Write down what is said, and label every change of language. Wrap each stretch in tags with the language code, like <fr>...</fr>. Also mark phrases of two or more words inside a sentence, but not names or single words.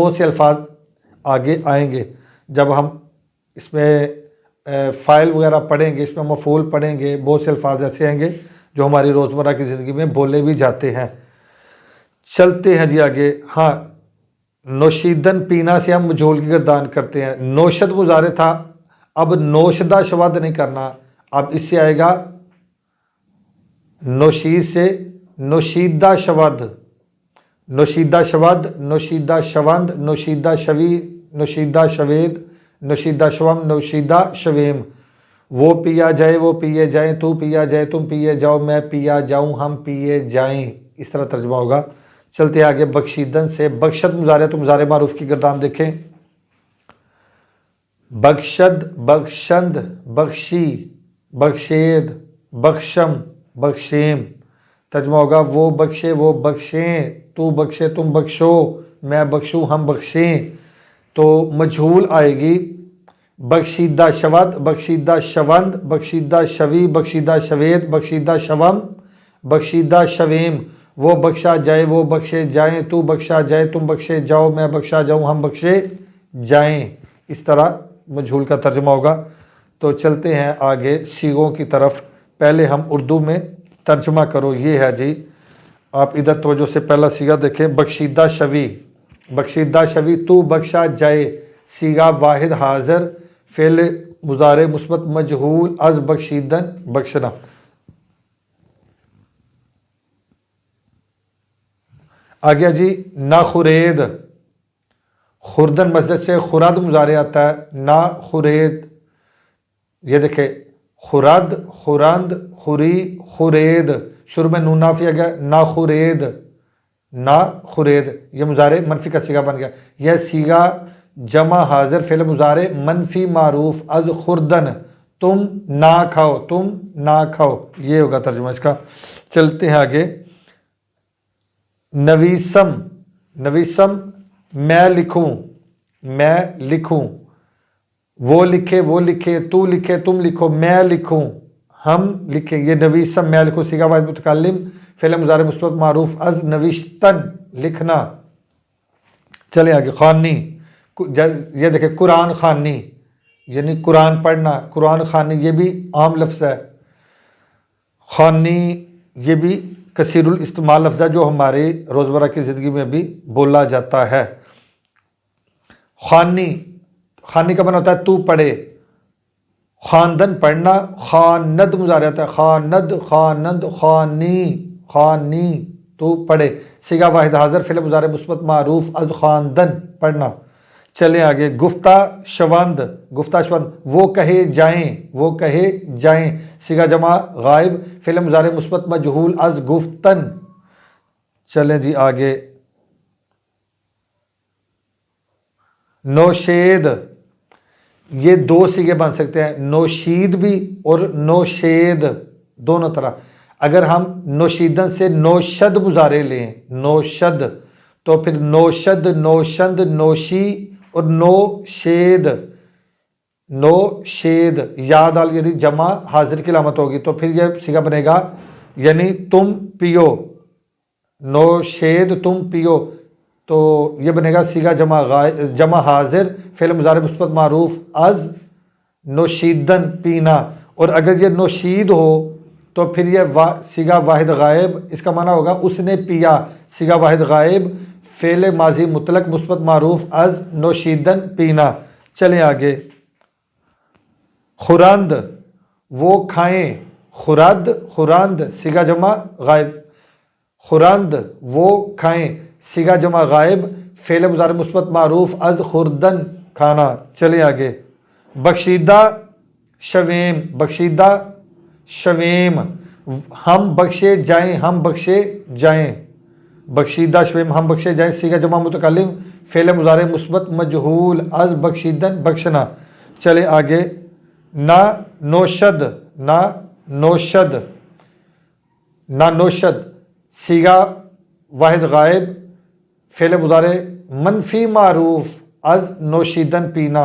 <ur>بہت سے الفاظ آگے آئیں گے جب ہم اس میں فاعل وغیرہ پڑھیں گے، اس میں مفعول پڑھیں گے، بہت سے الفاظ ایسے آئیں گے جو ہماری روزمرہ کی زندگی میں بولے بھی جاتے ہیں۔ چلتے ہیں جی آگے، ہاں، نوشیدن پینا سے ہم مجہول کی گردان کرتے ہیں۔</ur> <fa>نوشد</fa> <ur>مضارع تھا، اب</ur> <fa>نوشدہ شود</fa> <ur>نہیں کرنا، اب اس سے آئے گا</ur> <fa>نوشید سے نوشیدہ شود، نوشیدہ شود، نوشیدہ شوند، نوشیدہ شوی، نوشیدہ شوید، نوشیدہ شوم، نوشیدہ شویم۔</fa> <ur>وہ پیا جائے وہ پیے جائیں، تو پیا جائے تم پیے جاؤ، میں پیا جاؤں ہم پیے جائیں۔ اس طرح ترجمہ ہوگا۔ چلتے آگے، بخشیدن سے بخشد مضارع، تو مضارع معروف کی گردان دیکھیں،</ur> <fa>بخشد، بخشند، بخشی، بخشید، بخشم، بخشیم۔</fa> <ur>ترجمہ ہوگا وہ بخشے وہ بخشیں، تو بخشے تم بخشو، میں بخشوں ہم بخشیں۔ تو مجہول آئے گی</ur> <fa>بخشیدہ شود، بخشیدہ شوند، بخشیدہ شوی، بخشیدہ شوید، بخشیدہ شوم، بخشیدہ شویم۔</fa> <ur>وہ بخشا جائے وہ بخشے جائیں، تو بخشا جائے تم بخشے جاؤ، میں بخشا جاؤں ہم بخشے جائیں۔ اس طرح مجہول کا ترجمہ ہوگا۔ تو چلتے ہیں آگے صیغوں کی طرف۔ پہلے ہم اردو میں ترجمہ کرو، یہ ہے جی، آپ ادھر توجہ سے پہلا صیغہ دیکھیں،</ur> <fa>بخشیدہ شوی، بخشیدہ شوی،</fa> <ur>تو بخشا جائے، صیغہ واحد حاضر، فعل مضارع مثبت مجہول</ur> <fa>از بخشیدن</fa> <ur>بخشنا. آگیا جی</ur> <fa>نا خورید،</fa> <ur>خوردن مصدر سے خرد مضارع آتا ہے.</ur> <fa>نا خورید،</fa> <ur>یہ دیکھیں</ur> <fa>خرد، خورند، خوری، خورید،</fa> <ur>شروع میں نون نافیہ گیا.</ur> <fa>نا خورید، نا خورید،</fa> <ur>یہ مضارع منفی کا صیغہ بن گیا. یہ صیغہ جمع حاضر فعل مضارع منفی معروف</ur> <fa>از خوردن،</fa> <ur>تم نہ کھاؤ، تم نہ کھاؤ، یہ ہوگا ترجمہ اس کا. چلتے ہیں آگے.</ur> <fa>نویسم، نویسم</fa> <ur>میں لکھوں، میں لکھوں. وہ لکھے، وہ لکھے، تو لکھے، تم لکھو، میں لکھوں، ہم لکھیں. یہ نویسم میں لکھوں صیغہ واحد متکلم فعل مضارع مثبت معروف</ur> <fa>از نوشتن</fa> <ur>لکھنا. چلیں آگے. خوانی، یہ دیکھیں قرآن خوانی یعنی قرآن پڑھنا، قرآن خوانی یہ بھی عام لفظ ہے. خوانی یہ بھی کثیر الاستعمال لفظ ہے جو ہماری روزمرہ کی زندگی میں بھی بولا جاتا ہے. خوانی، خوانی کا معنی ہوتا ہے تو پڑھے. خواندن پڑھنا، خواند مضارع ہوتا ہے.</ur> <fa>خواند، خوانند، خوانی، خوانی</fa> <ur>تو پڑھے. صیغہ واحد حاضر فعل مضارع مثبت معروف</ur> <fa>از خواندن</fa> <ur>پڑھنا. چلیں آگے.</ur> <fa>گفتہ شوند، گفتہ شوند</fa> <ur>وہ کہے جائیں، وہ کہے جائیں. صیغہ جمع غائب فعل مضارع مثبت مجہول</ur> <fa>از گفتن.</fa> <ur>چلیں جی آگے. نوشید، یہ دو صیغے بن سکتے ہیں، نوشید بھی اور نوشید دونوں طرح. اگر ہم نوشیدن سے نوشد مضارع لیں، نوشد، تو پھر</ur> <fa>نوشد، نوشند، نوشی</fa> <ur>اور نوشید. نوشید یا دال یعنی جمع حاضر کی علامت ہوگی تو پھر یہ صیغہ بنے گا یعنی تم پیو. نوشید تم پیو تو یہ بنے گا صیغہ جمع حاضر فعل مضارع مثبت معروف</ur> <fa>از نوشیدن</fa> <ur>پینا. اور اگر یہ نوشید ہو تو پھر یہ صیغہ واحد غائب، اس کا معنی ہوگا اس نے پیا. صیغہ واحد غائب فعل ماضی مطلق مثبت معروف</ur> <fa>از نوشیدن</fa> <ur>پینا. چلیں آگے. خورند وہ کھائیں،</ur> <fa>خورد، خورند</fa> <ur>صیغہ جمع غائب. خورند وہ کھائیں صیغہ جمع غائب فعل مضارع مثبت معروف</ur> <fa>از خوردن</fa> <ur>کھانا. چلیں آگے.</ur> <fa>بخشیدہ شویم، بخشیدہ شویم</fa> <ur>ہم بخشے جائیں، ہم بخشے جائیں.</ur> <fa>بخشیدہ شویم</fa> <ur>ہم بخشے جائیں صیغہ جمع متکلم فعل مضارع مثبت مجہول</ur> <fa>از بخشیدن</fa> <ur>بخشنا. چلیں آگے.</ur> <fa>نا نوشد، نا نوشد، نا نوشد</fa> <ur>صیغہ واحد غائب فعل مضارع منفی معروف</ur> <fa>از نوشیدن</fa> <ur>پینا.</ur>